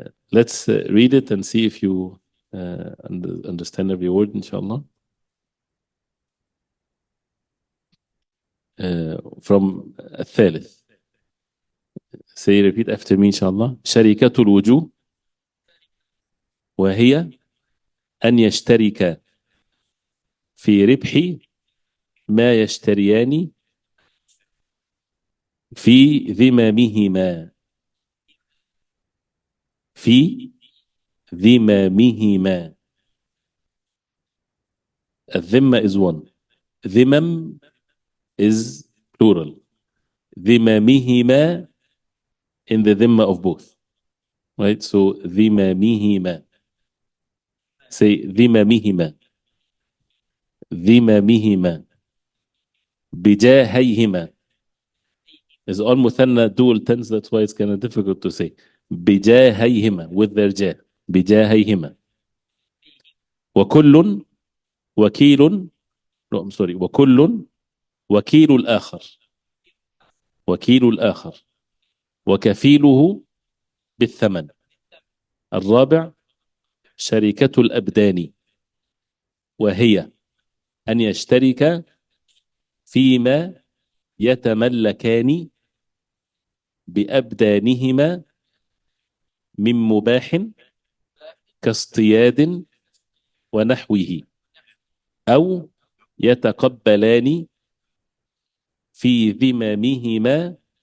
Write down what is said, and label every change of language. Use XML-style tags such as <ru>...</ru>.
<en>Let's read it and see if you understand every word, inshallah. From الثالث. Say, repeat after me, inshallah.</en> <ar>شركة الوجوه وهي أن يشترك في ربح ما يشتريان في ذممهما في ذممهما.</ar> <en>الذمة is one. ذمم is plural. ذممهما in the dhimma of both. Right? So ذممهما. Say ذممهما.</en> <ar>ذممهما. بجاهيهما.</ar> <en>It's all مثنى dual tense, that's why it's kind of difficult to say. بجاهيهما, with their جاه.</en> <ar>بجاهيهما. وكل وكيل,</ar> <en>no, I'm sorry,</en> <ar>وكل وكيل الآخر. وكيل الآخر وكفيله بالثمن. الرابع شركة الأبدان وهي أن يشترك فيما يتملكان بأبدانهما من مباح كاصطياد ونحوه، أو يتقبلان في ذممهما</ar>